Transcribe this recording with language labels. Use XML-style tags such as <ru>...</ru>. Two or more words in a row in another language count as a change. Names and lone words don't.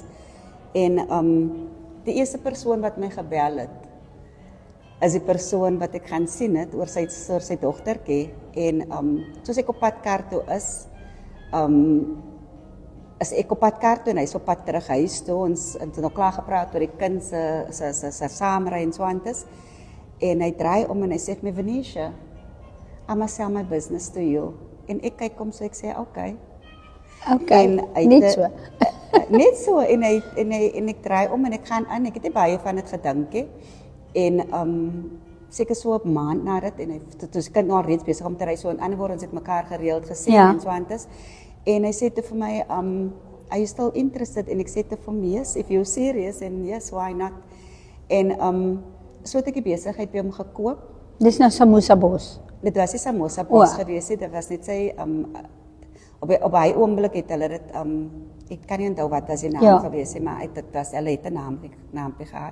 <af>En die eerste persoon wat my gebel het is die persoon wat ek gaan sien het oor sy dogtertjie en soos ek op pad kar toe is ek op pad kar toe en hy is op pad terug huis toe, ons het nog klaar gepraat oor die kind se saamry en so aan is en hy draai om en hy sê my Venetia,</af> <en>I must sell my business to you</en> <af>en ek kyk om so ek sê okay, net so. Net so en ek draai om en ek gaan aan, ek het nie baie van dit gedink he. En seker so 'n maand na dit en toe se kind nou al reeds besig om te ry so en ander woorde ons het mekaar gereeld gesien en so aan is. En hy sê te vir my</af> <en>are you still interested</en> <af>en ek sê te vir hom</af> <en>yes, if you're serious and yes, why not.</en> <af>En so het ek die besigheid by hom gekoop. Dis nou Samosa Bos. Dit was nie Samosa Bos gewees, dit was net sy op hy oomblik het hulle dit ek kan nie onthou wat was die naam gewees nie, maar dit was hulle het 'n naam gehad.</af>